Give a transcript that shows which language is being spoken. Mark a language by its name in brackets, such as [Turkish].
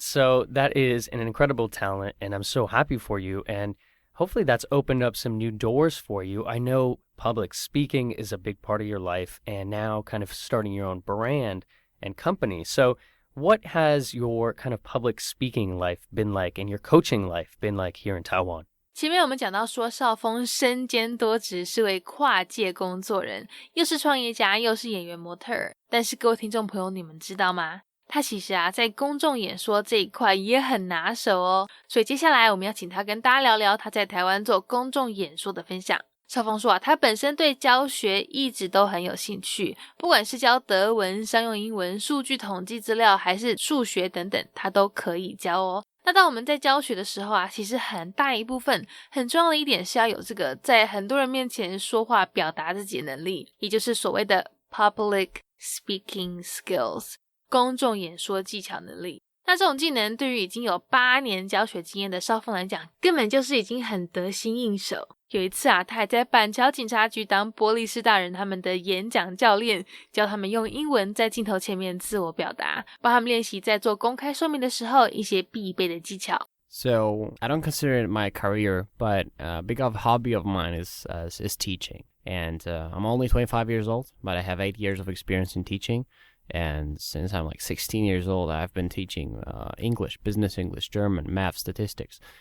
[English] So that is an incredible talent, and I'm so happy for you, and hopefully that's opened up some new doors for you. I know public speaking is a big part of your life, and now kind of starting your own brand and company. So what has your kind of public speaking life been like, and your coaching life been like here in Taiwan? [Chinese] 前面我们讲到说邵丰身兼多职，是位跨界工作人，又是创业家，又是演员模特儿。但是各位听众朋友，你们知道吗？他其实啊，在公众演说这一块也很拿手哦。所以接下来我们要请他跟大家聊聊他在台湾做公众演说的分享。邵丰说啊，他本身对教学一直都很有兴趣，不管是教德文、商用英文、数据统计资料，还是数学等等，他都可以教哦。那当我们在教学的时候啊，其实很大一部分很重要的一点是要有这个在很多人面前说话表达自己的能力，也就是所谓的 public speaking skills 公众演说技巧能力。那这种技能对于已经有8年教学经验的邵丰来讲，根本就是已经很得心应手。有一次啊，他还在板桥警察局当波利士大人他们的演讲教练，教他们用英文在镜头前面自我表达，帮他们练习在做公开说明的时候一些必备的技巧。 [English] So I don't consider it my career, but a big hobby of mine is teaching. And I'm only 25 years old, but I have 8 years of experience in teaching. And since I'm like 16 years old, I've been teaching English, business English, German, math, statistics.